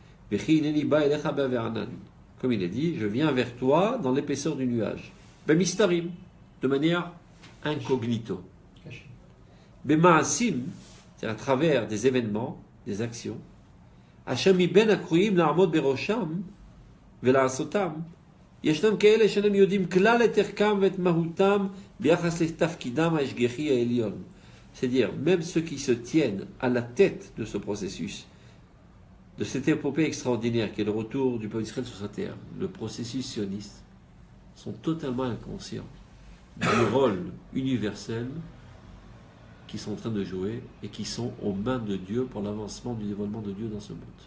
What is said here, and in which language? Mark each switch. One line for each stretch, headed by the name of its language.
French: Comme il est dit, je viens vers toi dans l'épaisseur du nuage. Bemistarim, de manière incognito. Bemaasim, c'est à travers des événements, des actions.
Hebrew: Hashami ben akruim la'amod berosham vela'asotam. ישנם כאלה שאינם יודעים כלל את ערכם ואת מהותם ביחס לתפקידם ההשגחי העליון.
French: C'est-à-dire, même ceux qui se tiennent à la tête de ce processus, de cette épopée extraordinaire qui est le retour du peuple d'Israël sur sa terre, le processus sioniste, sont totalement inconscients du rôle universel qu'ils sont en train de jouer et qui sont aux mains de Dieu pour l'avancement du développement de Dieu dans ce monde.